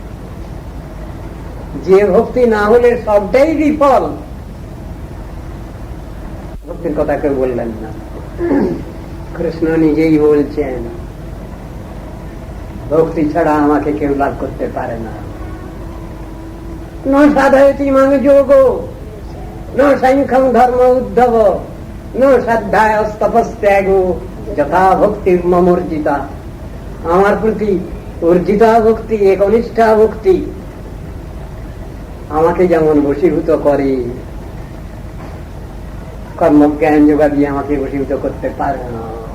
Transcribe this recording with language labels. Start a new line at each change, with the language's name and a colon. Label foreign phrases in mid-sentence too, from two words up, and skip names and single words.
Bangla: যে ভক্তি না হলে সবটাই বিফল, ভক্তির কথা কেউ বললেন না। কৃষ্ণ নিজেই বলছেন, ভক্তি ছাড়া আমাকে কেউ লাভ করতে পারে না।
Sanskrit: ন সাধয়তি মাং যোগো ন সাংখ্যং ধর্ম উদ্ধব ন শ্রদ্ধায় তপস্ত্যাগো যথা ভক্তির মমর্জিতা।
Bangla: আমার প্রতি অর্জিতা ভক্তি, একনিষ্ঠা ভক্তি আমাকে যেমন বশীভূত করে, কর্মজ্ঞান যোগা দিয়ে আমাকে বশীভূত করতে পারে না।